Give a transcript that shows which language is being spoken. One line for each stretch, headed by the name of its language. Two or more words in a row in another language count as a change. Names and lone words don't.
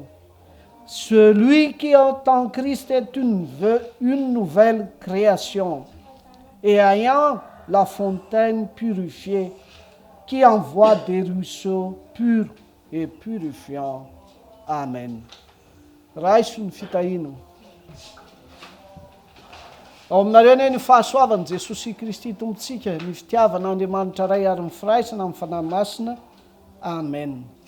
French: Celui qui est en Christ est une nouvelle création et ayant la fontaine purifiée qui envoie des ruisseaux purs et purifiants.
Malagasy: Amen. Raisin fitahino. Ao aminareo anie ny fahasoavan'i Jesosy Kristy tompontsika, ny fitiavana Andriamanitra ray ary ny firaisana amin'ny fanahy masina. Amen.